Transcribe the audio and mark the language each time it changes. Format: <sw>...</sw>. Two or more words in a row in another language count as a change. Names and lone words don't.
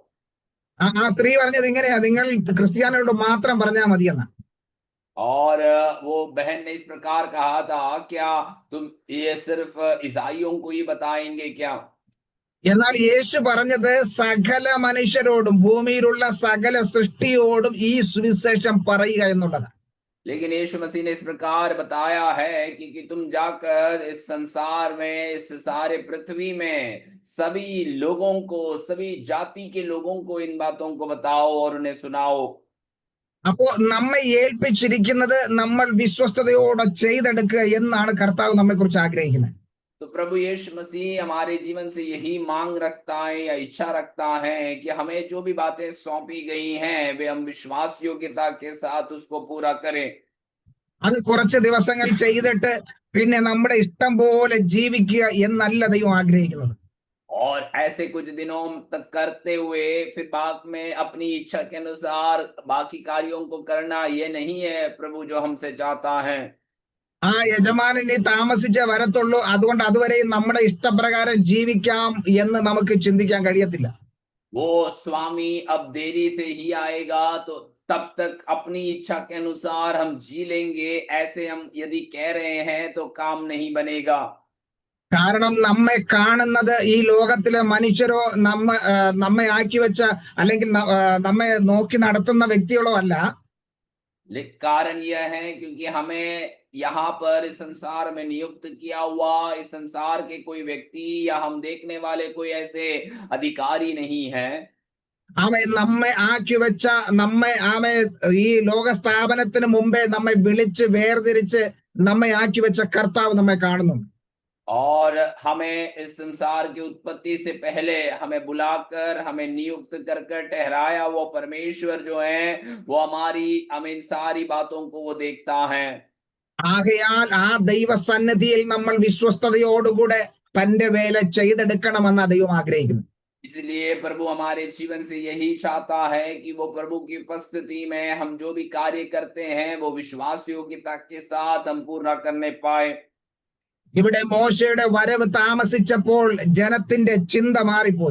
<ml>ആ സ്ത്രീ പറഞ്ഞത് ഇങ്ങനെയാ, നിങ്ങൾ ക്രിസ്ത്യാനികളോട് മാത്രം പറഞ്ഞാൽ മതിയെന്ന.</ml> <hi>और वो बहन ने इस प्रकार कहा था, क्या तुम ये सिर्फ ईसाइयों को ही बताएंगे क्या?</hi> <ml>എന്നാൽ യേശു പറഞ്ഞത് സകല മനുഷ്യരോടും, ഭൂമിയിലുള്ള സകല സൃഷ്ടിയോടും ഈ സുവിശേഷം പറയുക എന്നുള്ളതാണ്.</ml> <hi>लेकिन यीशु मसीह ने इस प्रकार बताया है कि तुम जाकर इस संसार में, इस सारे पृथ्वी में सभी लोगों को, सभी जाति के लोगों को इन बातों को बताओ और उन्हें सुनाओ।</hi> <ml>അപ്പോ നമ്മെ ഏൽപ്പിച്ചിരിക്കുന്നത് നമ്മൾ വിശ്വസ്തയോടെ ചെയ്തെടുക്കുക എന്നാണ് കർത്താവ് നമ്മെ കുറിച്ച് ആഗ്രഹിക്കുന്നത്.</ml> <hi>तो प्रभु यीशु मसीह हमारे जीवन से यही मांग रखता है या इच्छा रखता है कि हमें जो भी बातें सौंपी गई हैं वे हम विश्वास योग्यता के साथ उसको पूरा करें।</hi> <ml>അത് കുറച്ച് ദിവസങ്ങൾ ചെയ്തിട്ട് പിന്നെ നമ്മുടെ ഇഷ്ടം പോലെ ജീവിക്കുക എന്നല്ല ദൈവം ആഗ്രഹിക്കുന്നത്.</ml> <hi>और ऐसे कुछ दिनों तक करते हुए फिर बाद में अपनी इच्छा के अनुसार बाकी कार्यों को करना, ये नहीं है प्रभु जो हमसे चाहता है।</hi> <ml>ആ യജമാനനെ താമസിച്ചേ വരത്തുള്ളൂ, അതുകൊണ്ട് അതുവരെയും നമ്മുടെ ഇഷ്ടപ്രകാരം ജീവിക്കാം എന്ന് നമുക്ക് ചിന്തിക്കാൻ കഴിയത്തില്ല.</ml> <hi>वो स्वामी अब देरी से ही आएगा तो तब तक अपनी इच्छा के अनुसार हम जी लेंगे, ऐसे हम यदि कह रहे हैं तो काम नहीं बनेगा।</hi> <ml>കാരണം നമ്മെ കാണുന്നത് ഈ ലോകത്തിലെ മനുഷ്യരോ നമ്മെ ആക്കി വെച്ച അല്ലെങ്കിൽ നമ്മെ നോക്കി നടത്തുന്ന വ്യക്തികളോ അല്ല.</ml> <hi>कारण यह है क्योंकि हमें यहाँ पर इस संसार में नियुक्त किया हुआ इस संसार के कोई व्यक्ति या हम देखने वाले कोई ऐसे अधिकारी नहीं है।</hi> <ml>അവൻ നമ്മെ ആക്കി വെച്ച അവൻ ഈ ലോക സ്ഥാപനത്തിന് മുമ്പേ നമ്മെ വിളിച്ച് വേർതിരിച്ച് നമ്മെ ആക്കി വെച്ച കർത്താവ് നമ്മെ കാണുന്നു.</ml> <hi>और हमें इस संसार की उत्पत्ति से पहले हमें बुलाकर हमें नियुक्त कर कर ठहराया वो परमेश्वर जो है वो हमारी हम इन सारी बातों को वो देखता है।</hi> <ml>ആകയാൽ ആ ദൈവസന്നിധിയിൽ നമ്മൾ വിശ്വസ്തയോടുകൂടെ തന്റെ വേല ചെയ്തെടുക്കണമെന്ന് ദൈവം ആഗ്രഹിക്കുന്നു.</ml> <hi>इसलिए प्रभु हमारे जीवन से यही चाहता है कि वो प्रभु की उपस्थिति में हम जो भी कार्य करते हैं वो विश्वास योग्यता के साथ हम पूरा करने पाए।</hi> <ml>ഇവിടെ മോശയുടെ വരവ് താമസിച്ചപ്പോൾ ജനത്തിന്റെ ചിന്ത മാറിപ്പോയി.</ml>